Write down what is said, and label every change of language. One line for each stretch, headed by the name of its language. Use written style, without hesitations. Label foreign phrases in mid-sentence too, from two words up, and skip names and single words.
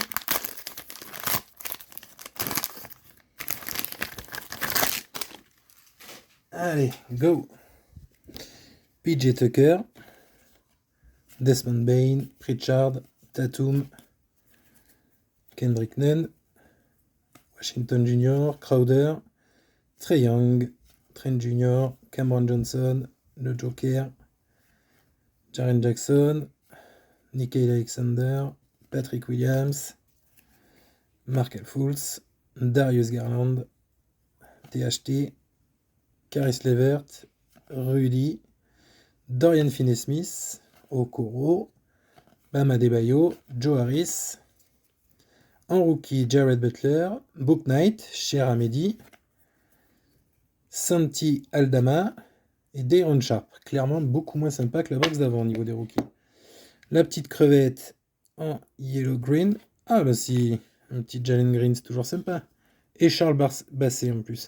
French: Allez, go. PJ Tucker, Desmond Bain, Pritchard, Tatum, Kendrick Nunn, Washington Jr., Crowder, Trae Young, Trent Jr., Cameron Johnson, le Joker, Jaren Jackson, Nickeil Alexander, Patrick Williams, Markel Fultz, Darius Garland, THT, Caris Levert, Rudy, Dorian Finney-Smith, Okoro, Bam Adebayo, Joe Harris. En rookie, Jared Butler, Book Knight, Cher Hamedi, Santi Aldama et Dayron Sharp. Clairement beaucoup moins sympa que la box d'avant au niveau des rookies. La petite crevette en
English: yellow green.
French: Ah bah si, un petit Jalen Green, c'est toujours sympa. Et Charles Basset en plus.